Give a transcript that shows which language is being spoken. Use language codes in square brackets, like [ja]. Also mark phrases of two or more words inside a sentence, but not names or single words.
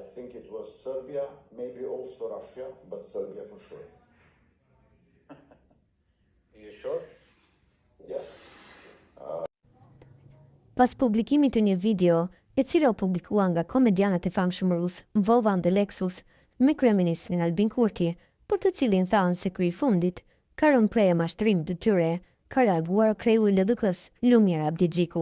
[en] think it was Serbia, maybe also Russia, but Serbia for sure. Are you sure? Yes. [sq] Pas publikimit të një video, e cila u publikua nga komedianët e famshëm rus Vovan dhe Lexus me kryeministrin Albin Kurti, për të cilin thanë se ky i fundit ka rënë prej mashtrimit të tyre, ka reaguar kreu i LDK-s Lumir Abdigjiku.